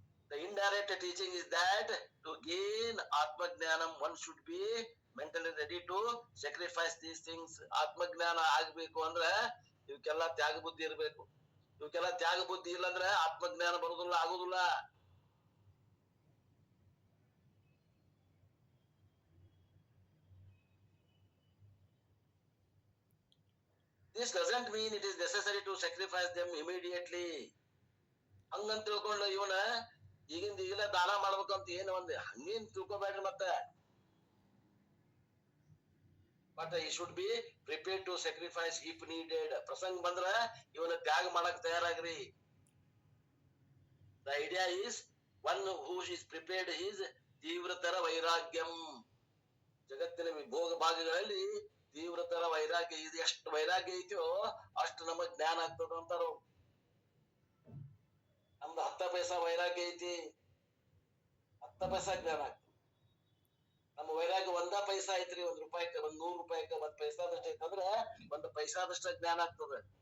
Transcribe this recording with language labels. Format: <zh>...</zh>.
<en>The indirect teaching is that to gain Atmagnanam, one should be mentally ready to sacrifice these things.</en> <kn>ಆತ್ಮಜ್ಞಾನ ಆಗ್ಬೇಕು ಅಂದ್ರ ಇವಕ್ಕೆಲ್ಲ ತ್ಯಾಗ ಬುದ್ಧಿ ಇರ್ಬೇಕು. ಇವಕ್ಕೆಲ್ಲ ತ್ಯಾಗ ಬುದ್ಧಿ ಇಲ್ಲಂದ್ರೆ ಆತ್ಮಜ್ಞಾನ ಬರುದಿಲ್ಲ, ಆಗುದಿಲ್ಲ.</kn> <en>This doesn't mean it is necessary to sacrifice them immediately.</en> <kn>ಹಂಗಂತ ತಿಳ್ಕೊಂಡು ಇವನ ಈಗಿನ ದಾನ ಮಾಡ್ಬೇಕಂತ ಏನು ಒಂದ್ ಹಂಗೇನ್ ತಿಳ್ಕೊಬೇಡ್ರಿ ಮತ್ತೆ.</kn> <en>But he should be prepared to sacrifice if needed.</en> <kn>ಪ್ರಸಂಗ ಬಂದ್ರ ಇವನ ತ್ಯಾಗ ಮಾಡಕ್ ತಯಾರಾಗ್ರಿ.</kn> <en>The idea is one who is prepared is ತೀವ್ರತರ ವೈರಾಗ್ಯಂ.</en> <kn>ಜಗತ್ತಿನ ಭೋಗ ಭಾಗಗಳಲ್ಲಿ ತೀವ್ರತರ ವೈರಾಗ್ಯ. ಇದು ಎಷ್ಟು ವೈರಾಗ್ಯ ಐತಿಯೋ ಅಷ್ಟು ನಮಗ್ ಜ್ಞಾನ ಆಗ್ತದ ಅಂತಾರ. ನಮ್ದು 10 ಪೈಸಾ ವೈರಾಗ್ಯ ಐತಿ, 10 ಪೈಸಾ ಜ್ಞಾನ ಆಗ್ತದೆ. ನಮ್ಮ ವೈರಾಗ್ಯ ಒಂದ ಪೈಸಾ ಐತ್ರಿ, ₹1, ₹100, ₹1 ಐತಂದ್ರ $1 ಜ್ಞಾನ ಆಗ್ತದ.</kn>